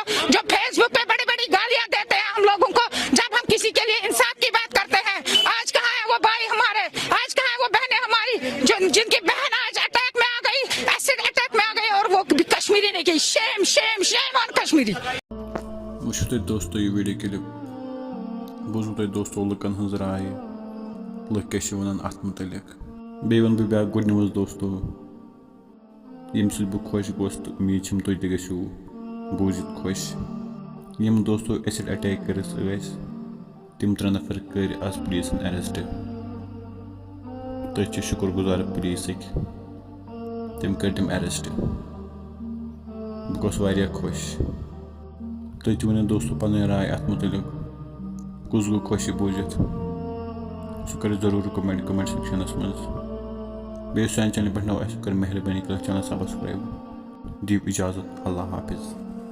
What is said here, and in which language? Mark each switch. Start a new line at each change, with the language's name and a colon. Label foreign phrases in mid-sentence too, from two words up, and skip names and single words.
Hindi: जो फेसबुक पे बड़ी बड़ी गालियां देते हैं हम लोगों को, जब हम किसी के लिए इंसाफ की बात करते हैं, आज कहाँ है वो भाई हमारे, आज कहाँ है वो बहनें हमारी जिनकी बहन आज अटैक में आ गई,
English: acid attack
Hindi: में आ गई, और वो कश्मीरी ने की।
English: Shame shame shame on Kashmiri.
Kashmiri: दोस्तों ये
English: video clip
Kashmiri: बूझू तुम दोस्तों लुकन हज राय, लुक क्या वन अत मुतलिक। बे वन बह
English: good news
Kashmiri: दोस्तों, यम सत बह खुश गोस, तो उम्मीद तुम तह गो बूझित खुश। यम दोस्तों
English: acid attack
Kashmiri: कर तम 3 नफर कर आज पुलिस अरेस्ट। तुम शुक्र गुजार पुलिस तम कर तम अरेस्ट। बह गोस वारिया खुश। तुम वन दोस्तों पन राय अत मुतलिक, कुछ गो खुश बूझित, सह कर जरूर कमेंट सेक्शनस मज। बे चैनल पे नव कर मेहरबानी कर
English: channel subscribe.
Kashmiri: दीव इजाजत, अल्लाह हाफिज।